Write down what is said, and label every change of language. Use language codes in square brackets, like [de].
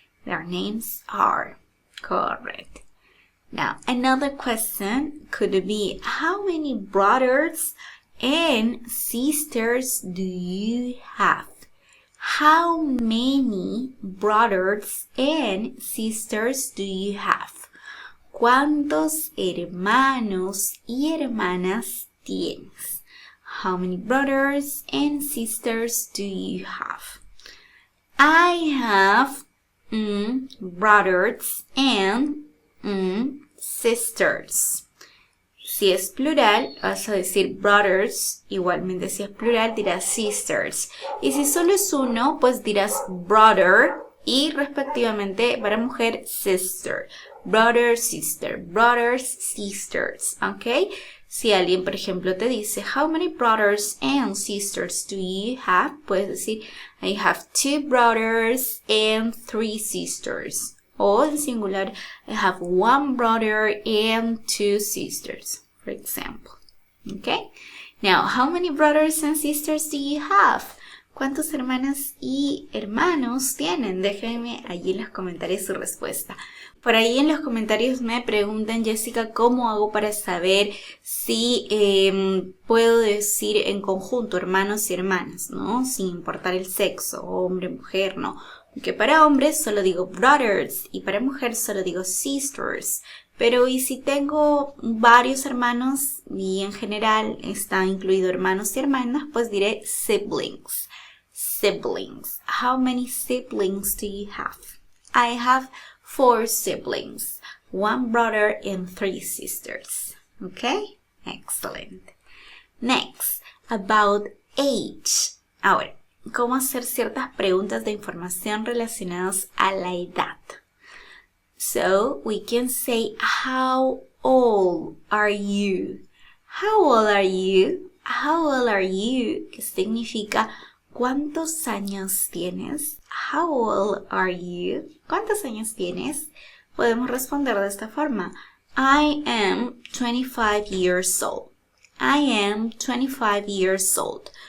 [en] Their names are. Correct. Now, another question could be, how many brothers and sisters do you have? How many brothers and sisters do you have? [es] ¿Cuántos hermanos y hermanas tienes? [en] How many brothers and sisters do you have? I have brothers and sisters. [es] Si es plural, vas a decir brothers. Igualmente si es plural, dirás sisters. Y si solo es uno, pues dirás brother y respectivamente para mujer sister. [en] Brother, sister. Brothers, sisters. ¿Ok? [es] Si alguien, por ejemplo, te dice, [en] how many brothers and sisters do you have? [es] Puedes decir, [en] I have 2 brothers and 3 sisters. [es] O en singular, [en] I have 1 brother and 2 sisters, for example. Okay? Now, how many brothers and sisters do you have? [es] ¿Cuántos hermanas y hermanos tienen? Déjenme allí en los comentarios su respuesta. Por ahí en los comentarios me preguntan, Jessica, ¿cómo hago para saber si puedo decir en conjunto hermanos y hermanas, ¿no? Sin importar el sexo, hombre, mujer, ¿no? Que para hombres solo digo brothers y para mujeres solo digo sisters. Pero y si tengo varios hermanos y en general está incluido hermanos y hermanas, pues diré siblings. [en] Siblings. How many siblings do you have? I have 4 siblings. 1 brother and 3 sisters. Okay? Excellent. Next, about age. [es] Ahora, ¿cómo hacer ciertas preguntas de información relacionadas a la edad? [en] So, we can say, how old are you? How old are you? How old are you? [es] Que significa, ¿cuántos años tienes? [en] How old are you? [es] ¿Cuántos años tienes? Podemos responder de esta forma. [en] I am 25 years old. I am 25 years old.